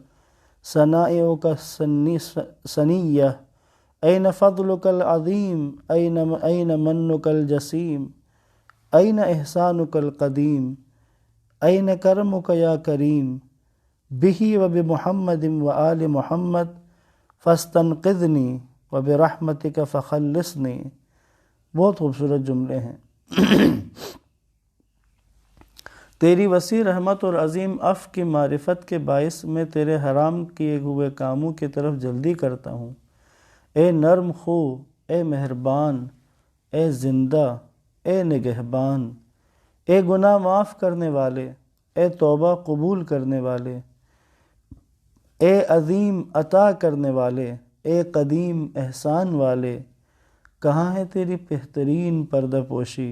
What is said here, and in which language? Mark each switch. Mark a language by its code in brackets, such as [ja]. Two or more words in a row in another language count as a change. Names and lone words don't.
[ar] السنیہ، این فضلک العظیم، این منک الجسیم، این احسانک القدیم، این کرمک یا کریم، بہ و بمحمد و آل محمد فاستنقذنی و برحمتک فخلصنی۔ [ur] بہت خوبصورت جملے ہیں۔ تیری وسیع رحمت اور عظیم عفو کی معرفت کے باعث میں تیرے حرام کیے ہوئے کاموں کی طرف جلدی کرتا ہوں۔ اے نرم خو، اے مہربان، اے زندہ، اے نگہبان، اے گناہ معاف کرنے والے، اے توبہ قبول کرنے والے، اے عظیم عطا کرنے والے، اے قدیم احسان والے، کہاں ہے تیری بہترین پردہ پوشی؟